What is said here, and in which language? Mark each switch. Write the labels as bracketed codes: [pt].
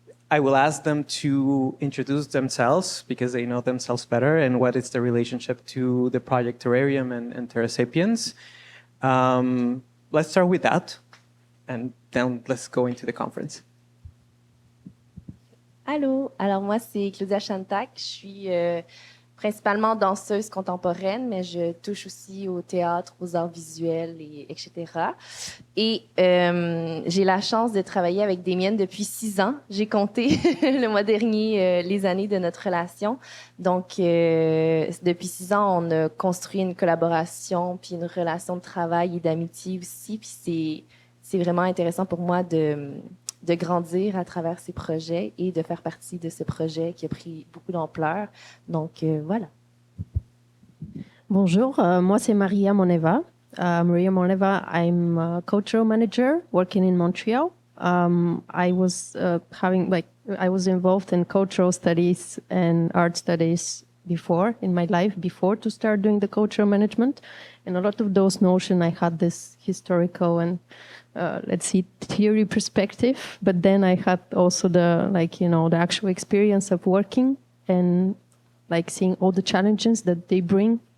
[en] I will ask them to introduce themselves because they know themselves better and what is the relationship to the project Terrarium and Terra Sapiens. Let's start with that, and then let's go into the conference. [fr] Allô, alors moi c'est Claudia Shantak, je suis principalement danseuse contemporaine, mais je touche aussi au théâtre, aux arts visuels, etc. Et j'ai la chance de travailler avec Damian depuis 6 ans. J'ai compté le mois dernier les années de notre relation. Donc, depuis 6 ans, on a construit une collaboration, puis une relation de travail et d'amitié aussi. Puis c'est vraiment intéressant pour moi de grandir à travers ces projets et de faire partie de ce projet qui a pris beaucoup d'ampleur. Donc, voilà. Bonjour, moi c'est Mariya Moneva. [en] Mariya Moneva, I'm a cultural manager working in Montreal. I was I was involved in cultural studies and art studies before in my life, before to start doing the cultural management. And a lot of those notions, I had this historical and theory perspective, but then I had also the actual experience of working and seeing all the challenges that they bring